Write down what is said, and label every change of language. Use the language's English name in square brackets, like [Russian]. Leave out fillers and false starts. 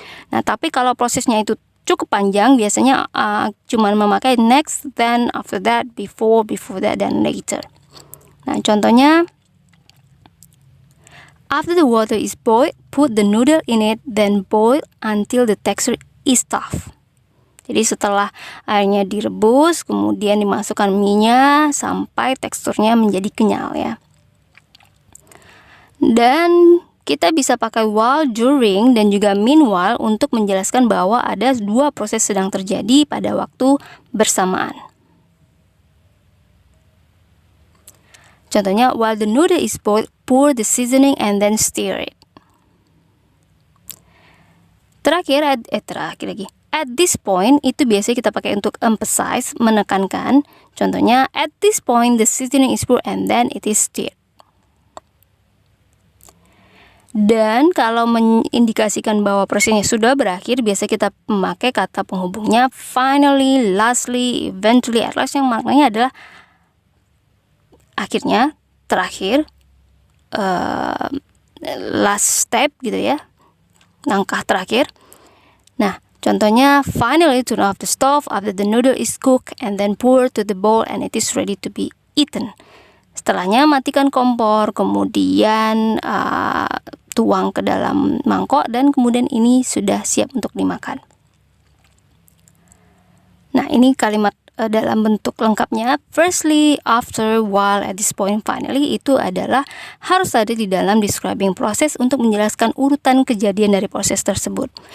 [Indonesian] Nah, tapi kalau prosesnya itu cukup panjang, biasanya cuma memakai next, then, after that, before that, dan later. Nah, contohnya, [English] after the water is boiled, put the noodle in it, then boil until the texture is tough. [Indonesian] Jadi setelah airnya direbus, kemudian dimasukkan mie-nya sampai teksturnya menjadi kenyal ya. Dan kita bisa pakai while, during, dan juga meanwhile untuk menjelaskan bahwa ada 2 proses sedang terjadi pada waktu bersamaan. Contohnya, [English] while the noodle is boiled, pour the seasoning and then stir it. [Indonesian] Terakhir lagi. [English] At this point, [Indonesian] itu biasanya kita pakai untuk emphasize, menekankan. Contohnya, [English] at this point, the seasoning is poured and then it is stirred. [Indonesian] Dan kalau mengindikasikan bahwa prosesnya sudah berakhir, biasa kita memakai kata penghubungnya finally, lastly, eventually, at last, yang maknanya adalah akhirnya, terakhir, [English] last step [Indonesian] gitu ya, langkah terakhir. Nah, contohnya, [English] finally turn off the stove after the noodle is cooked and then pour to the bowl and it is ready to be eaten. [Indonesian] Setelahnya matikan kompor, kemudian tuang ke dalam mangkok dan kemudian ini sudah siap untuk dimakan. Nah, ini kalimat dalam bentuk lengkapnya firstly, after, while, at this point, finally itu adalah harus ada di dalam describing proses untuk menjelaskan urutan kejadian dari proses tersebut.